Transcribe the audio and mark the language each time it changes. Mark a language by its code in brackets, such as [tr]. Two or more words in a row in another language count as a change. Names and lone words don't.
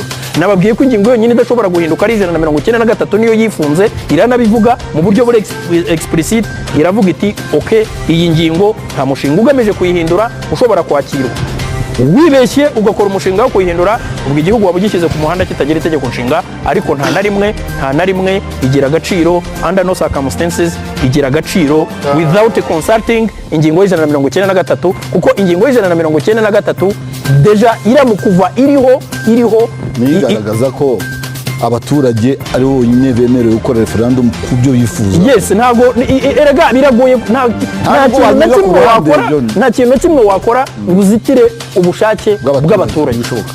[rw] Nababwiye ko ingingo yonyine idashobora guhinduka ari 193 niyo yifunze, iranabivuga mu buryo buri explicit, iravuga iti okay, iyi ngingo nta mushinga ugamije kuyihindura ushobora kwakirwa. Wibeshye ugakora umushinga wo kuyihindura ubwo igihugu waba ugishyize ku muhanda kitagira itegeko nshinga. Ariko nta na rimwe igira agaciro, [en] under no circumstances [rw] igira agaciro [en] without consulting [rw] ingingo y'ijana na 193, kuko ingingo y'ijana na 193 deja iramukuva iriho nigaragaza ko abaturage ari bo bonyine bemerewe gukora referendum ku byo bifuza. Yes, ntago erega biragoye nta kintu na kimwe wakora ngo uzitire ubushake bw'abaturage bishoboka.